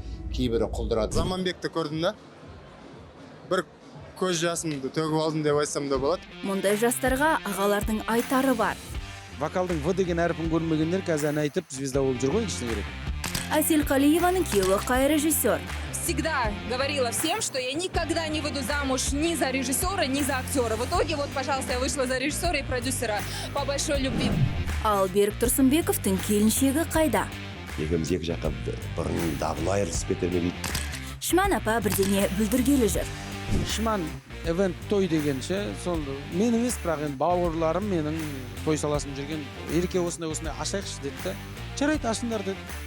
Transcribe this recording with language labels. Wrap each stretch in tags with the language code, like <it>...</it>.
<kk>Кейбірі құлдырады. Заманбекті көрдім да, бір көз жасымды төгіп алдым деп айтсам да болады. Мұндай жастарға ағалардың айтары бар. Вокалдың В деген әріпін көрмегендер қазір ән айтып звезда болып жүр ғой, ішіне керек. Әсел Қалиеваның күйеуі қай режиссер.</kk> <ru>Всегда говорила всем, что я никогда не выйду замуж ни за режиссера, ни за актера. В итоге, вот, пожалуйста, я вышла за режиссера и продюсера по большой любви.</ru> <kk>Ал Берік Тұрсынбековтың келіншегі қайда? Екеуміз екі жаққа бұрын дабыл айырылысып кетерме дейді. Шман апа бірдеңе бүлдіргелі жүр. Шман event той дегенше, сол мен емес, бірақ енді бауырларым менің той саласын жүрген, ерке осындай ашайықшы деді да, жарайды ашыңдар деді.</kk>